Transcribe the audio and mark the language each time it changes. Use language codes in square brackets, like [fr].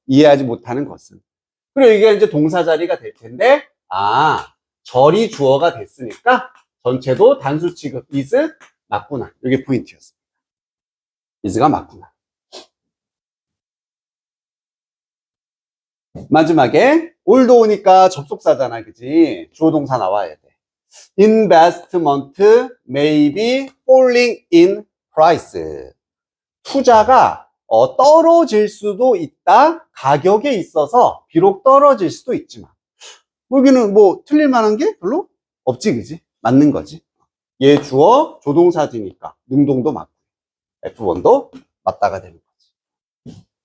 [ko] 이해하지 못하는 것은. 그리고 이게 이제 동사 자리가 될 텐데, 절이 주어가 됐으니까 전체도 단수 취급 is 맞구나. 이게 포인트였습니다. is가 맞구나. 마지막에 올도 오니까 접속사잖아, 그지? 주어 동사 나와야 돼. [en] Investment may be falling in price. [ko] 투자가 떨어질 수도 있다. 가격에 있어서 비록 떨어질 수도 있지만 여기는 뭐 틀릴 만한 게 별로 없지, 그지? 맞는 거지. 얘 주어 조동사지니까 능동도 맞고 F1도 맞다가 되는 거지.